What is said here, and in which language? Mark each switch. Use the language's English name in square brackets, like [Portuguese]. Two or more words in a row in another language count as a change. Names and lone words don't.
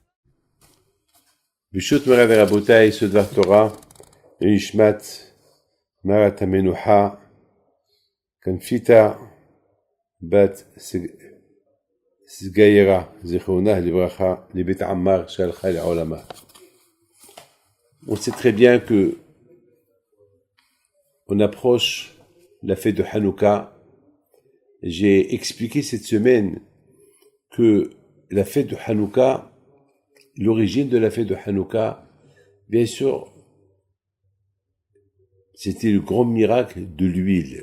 [Hebrew] ברשות מוריי ורבותיי, סוד תורה לנשמת מרת המנוחה כנפיתה בת סגיירה זיכרונה לברכה לבית עמר שהלכה לעולמה. [French] On sait très bien que on approche la fête de Hanouka. J'ai expliqué cette semaine que la fête de Hanouka, l'origine de la fête de Hanouka, bien sûr, c'était le grand miracle de l'huile.